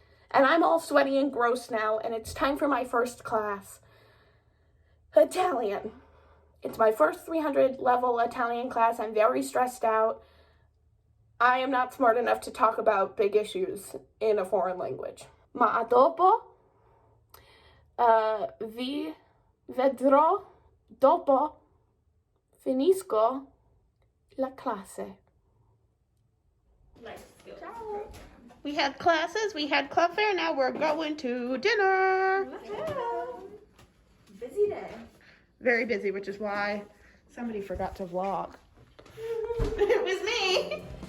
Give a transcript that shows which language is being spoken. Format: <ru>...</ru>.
<en>And I'm all sweaty and gross now, and it's time for my first class. Italian. It's my first 300 level Italian class. I'm very stressed out. I am not smart enough to talk about big issues in a foreign language.</en> <it>Ma dopo vi vedrò dopo finisco la classe. Ciao.</it> <en>We had classes, we had club fair, now we're going to dinner. Busy day. Very busy, which is why somebody forgot to vlog. It was me.</en>